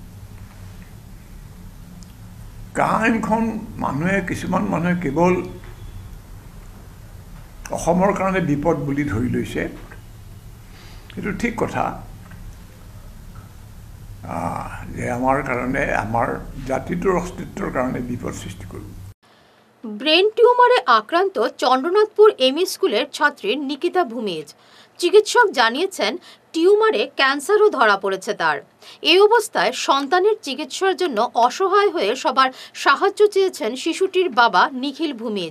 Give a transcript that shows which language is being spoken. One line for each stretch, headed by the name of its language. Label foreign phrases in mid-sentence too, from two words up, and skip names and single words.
Assamese: কা আইনখন কিছুমান মানুহে কেৱল অসমৰ কাৰণে বিপদ বুলি ধৰি লৈছে। সেইটো ঠিক কথা, যে আমাৰ কাৰণে, আমাৰ জাতিটোৰ অস্তিত্বৰ কাৰণে বিপদ সৃষ্টি কৰিব।
English: brain tumore
Bangla: আক্রান্ত চন্দ্রনাথপুর এমই স্কুলের ছাত্রী নিকিতা ভূমিজ। চিকিৎসক জানিয়েছেন টিউমারে ক্যান্সারও ধরা পড়েছে তার। এই অবস্থায় সন্তানের চিকিৎসার জন্য অসহায় হয়ে সবার সাহায্য চেয়েছেন শিশুটির বাবা নিখিল ভূমিজ।